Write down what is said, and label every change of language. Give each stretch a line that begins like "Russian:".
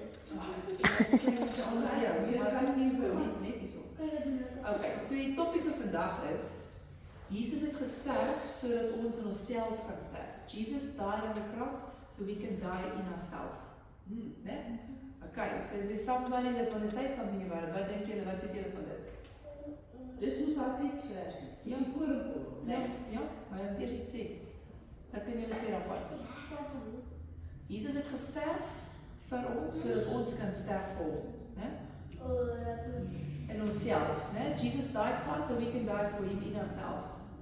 Afrikaans: Ja, net hierso. Okay, so die topic vir vandag is Jesus het gesterf sodat ons in onsself kan sterf.
English: Jesus died on the cross so we can die in ourselves. Né? Okay, so is there somebody that want to say something about it?
Afrikaans: Wat dink julle, wat weet julle van dit? Dis mos daai teksversie. Dis die koringkorrel, né? Ja, maar dan eers iets sê. Wat kan julle sê daarvan? Jesus het gesterf vir ons sodat ons kan sterf vir hom, né? In onsself, né?
English: Jesus died for us so we can die for him in ourselves.